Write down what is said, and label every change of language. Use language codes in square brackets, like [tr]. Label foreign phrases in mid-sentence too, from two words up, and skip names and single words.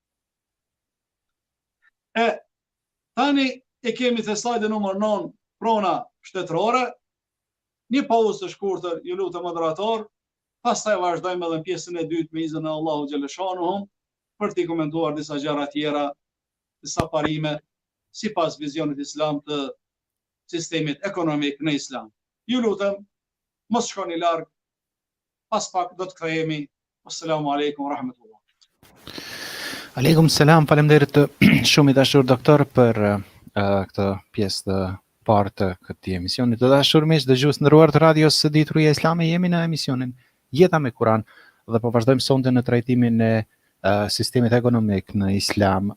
[sq] Tani e kemi te slajdi numër 9, prona shtetërore, një pauzë të shkurtër, ju lutem moderator, pastaj vazhdojmë edhe në pjesën e dytë me iznin e Allahu xhaleshanuhu për të komentuar disa gjëra tjera, disa parime sipas vizionit islam të sistemit ekonomik në islam. Ju lutem, mos shkoni larg, pas pak do të kthehemi. [ar] السلام عليكم ورحمة الله. عليكم السلام, [sq] faleminderit shumë i dashur doktor për këtë pjesë të parë të këtij emisioni. Të dashur miq dëgjues nderuar të radios së Dituria Islame, jemi në emisionin Jeta me Kur'an dhe po vazhdojmë sonte në trajtimin e sistemit ekonomik në Islam.